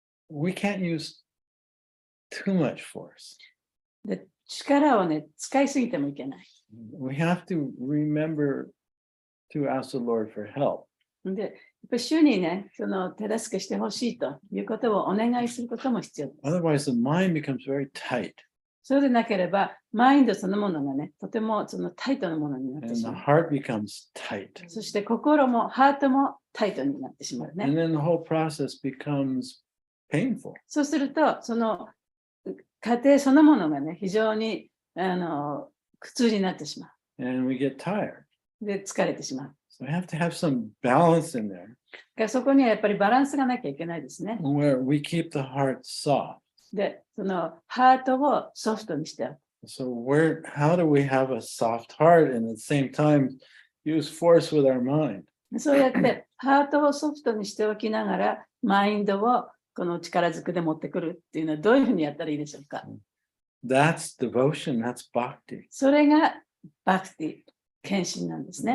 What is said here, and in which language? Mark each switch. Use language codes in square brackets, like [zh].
[en] We can't use too much force. [ja] で、力をね、使いすぎてもいけない。 [en] We have to remember to ask the Lord for help. [ja] で、やっぱり主にね、手助けしてほしいということをお願いすることも必要です。 [en] Otherwise, the mind becomes very tight. [ja] そうでなければ、マインドそのものがね、とてもタイトなものになって [en] And [ja] し [en] the [ja] まう。 [en] heart becomes tight. [ja] そして心もハートもタイトになってしまう [en] And [ja] ね。 [en] then the whole process becomes painful. [ja] そうすると、その過程そのものがね、非常に苦痛になってしま [en] And we get tired. [ja] う。で、疲れてしまう。 [en] So we have to have some balance in there [ja] だからそこにはやっぱりバランスがなきゃいけないですね。 [en] where we keep the heart soft. [ja] で、ハートをソフトにしておく。 [en] So how do we have a soft heart and at the same time use force with our mind? [ja] そうやってハートをソフトにしておきながら、マインドをこの力ずくで持ってくるっていうのはどういうふうにやったらいいでしょうか。 [en] That's devotion, that's bhakti. [ja] それがバクティ、献身なんですね。